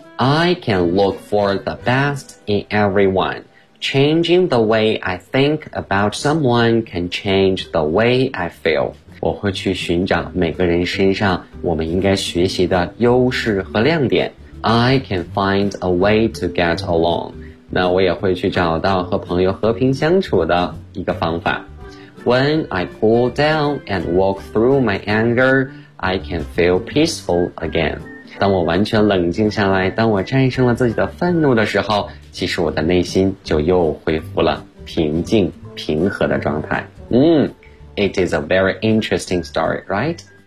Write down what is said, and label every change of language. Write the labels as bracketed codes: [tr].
[en] I can look for the best in everyone. Changing the way I think about someone can change the way I feel. [zh] 我会去寻找每个人身上我们应该学习的优势和亮点。 [en] I can find a way to get along. [zh] 那我也会去找到和朋友和平相处的一个方法。 [en] When I cool down and walk through my anger, I can feel peaceful again. [zh] 当我完全冷静下来，当我战胜了自己的愤怒的时候，其实我的内心就又恢复了平静、平和的状态。 [en] It is a very interesting story, right?